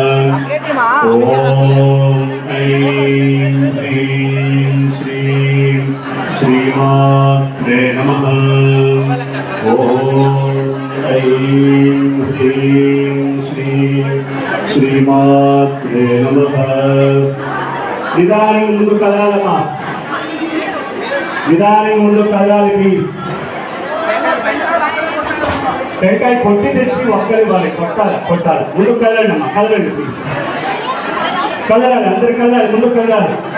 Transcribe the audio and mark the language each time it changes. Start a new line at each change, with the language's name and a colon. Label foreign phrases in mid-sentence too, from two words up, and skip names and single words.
Sanskrit: ओम ऐं ह्रीं श्रीं श्रीमात्रे नमः। ओम ऐं ह्रीं श्रीं श्रीमात्रे नमः।
Telugu: निदानं ముందు కదలాలమ్మా, నిదానం ముందు కదలాలి ప్లీజ్. టెంకాయ కొట్టి తెచ్చి ఒక్కరి ఇవ్వాలి, కొట్టాలి. ముందుకు కదలండి అమ్మా, కదలండి ప్లీజ్. కదలాలి, అందరు కదలాలి, ముందుకు కదలాలి.